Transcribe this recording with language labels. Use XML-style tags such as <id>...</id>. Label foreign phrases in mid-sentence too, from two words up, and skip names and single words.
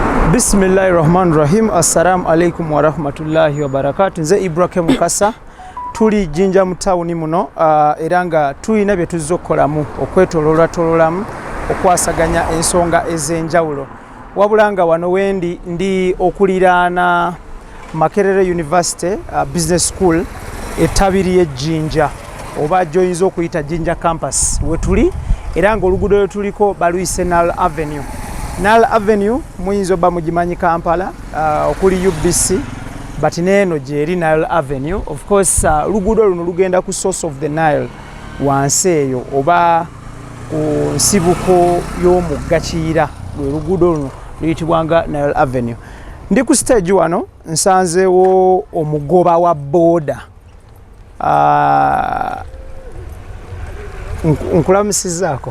<ar>بسم الله الرحمن الرحيم. السلام عليكم ورحمة الله وبركاته.</ar> <lg>Nze Ibrahim Mukasa tuli Jinja mu town muno era nga tulina bye tuzzokolamu okwetololamu okwasaganya ensonga ez'enjawulo. Wabula nga wano wendi ndi okuliraana Makerere University Business School etabiriye Jinja oba joyinza okuyita Jinja campus we tuli era nga oluguudo lwe tuliko baluyise Nile Avenue. Nile Avenue muyinza oba mugimanyi Kampala okuli UBC but neno gyeri Nile Avenue.</lg> <en>Of course</en> <lg>luguudo luno lugenda ku</lg> <en>source of the Nile</en> <lg>wansi eyo oba ku nsibuko y'omugga Kiyira lwe luguudo luno luyitibwanga Nile Avenue. Ndi ku stage wano nsanzeewo omugoba wa boda nkulamusizaako</lg>